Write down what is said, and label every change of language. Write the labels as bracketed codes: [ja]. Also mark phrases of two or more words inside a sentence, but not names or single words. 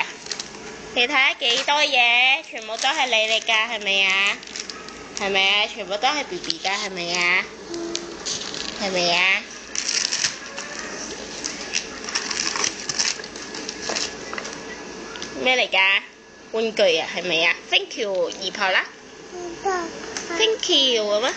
[yue] 你睇下幾多嘢，全部都係你嚟㗎，係咪啊？係咪啊？全部都係 BB 㗎，係咪啊？係咪啊？咩嚟㗎？玩具啊，係咪啊 ？ [en] Thank you， [yue] 姨婆啦。 [en] Thank you [yue] 咁啊。